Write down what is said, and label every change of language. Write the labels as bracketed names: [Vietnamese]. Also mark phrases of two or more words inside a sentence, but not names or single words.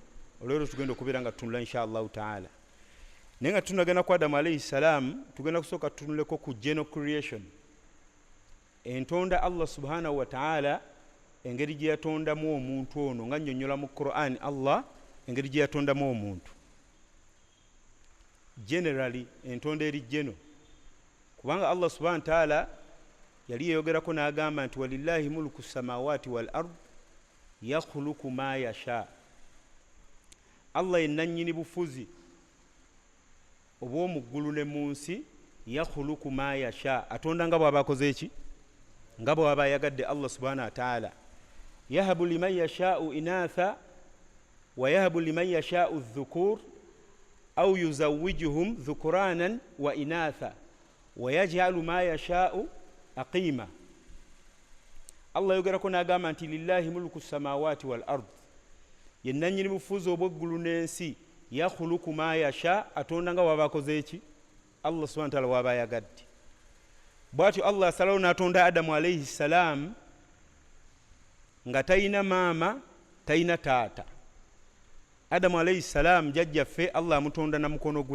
[Ganda] Olwaleero tugenda okubeera nga tutunula [Arabic] إن شاء الله تعالى. [Ganda] Naye nga tunagenda ku Adamu [Arabic] عليه السلام, [Ganda] tugenda kusooka tutunuleko ku [English] general creation, [Ganda] entonda Allah [Arabic] سبحانه وتعالى [Ganda] engeri gye yatondamu omuntu ono, nga nnyonnyola mu Qur'an Allah engeri gye yatondamu omuntu. Generally entonda eri geno, kubanga Allah [Arabic] سبحانه وتعالى [Ganda] yali yeyogerako n'agamba nti [Arabic] ولله ملك السماوات والأرض يخلق ما يشاء. [Ganda] Allah yenannyini bufuzi obw'omu ggulu ne mu nsi, [Arabic] يخلق ما يشاء, [Ganda] atonda nga bw'aba akoze eki, nga bw'aba ayagadde Allah [Arabic] سبحانه وتعالى. يهب لمن يشاء إناثا ويهب لمن يشاء الذكور أو يزوجهم ذكرانا وإناثا ويجعل ما يشاء عقيما. [Ganda] Allah yogerako n'agamba nti [Arabic] لله ملك السماوات والأرض, [Ganda] yenannyini bufuzi obw'eggulu n'ensi, [Arabic] يخلق ما يشاء, [Ganda] atonda nga bw'aba akoze eki, Allah [Arabic] سبحانه وتعالى [Ganda] waba ayagadde. Bw'atyo Allah asalawo n'atonda Adamu [Arabic] عليه السلام [Ganda] nga tayina maama tayina taata. Adamu [Arabic] عليه السلام [Ganda] jjajjaffe Allah amutonda na mukono gwe.